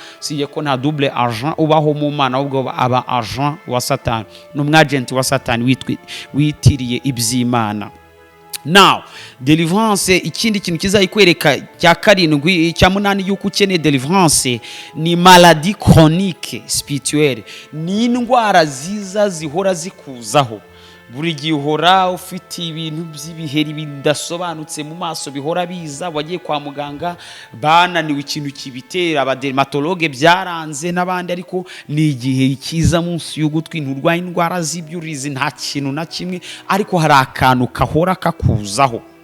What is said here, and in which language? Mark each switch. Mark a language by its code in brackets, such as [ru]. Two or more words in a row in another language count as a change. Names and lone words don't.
[rw] Siye ko nta [en] double agent [rw] ubaho mu Mana, ahubwo aba agent wa Satani, n'umwagent wa Satani witiriye iby'Imana. [en] Now, deliverance, [rw] ikindi kintu kizayikwereka cya karindwi cya munani yuko ukeneye deliverance ni [fr] maladie chronique spirituelle. [rw] Ni indwara ziza zihora zikuzaho, buri gihe uhora ufite ibintu by'ibiheri bidasobanutse mu maso bihora biza. Wagiye kwa muganga bananiwe ikintu kibitera, abadermatologue byaranze n'abandi, ariko ni igihe kiza munsi y'ugutwi, nturwaye indwara z'ibyurizi, nta kintu na kimwe, ariko hari akantu kahora kakuzaho.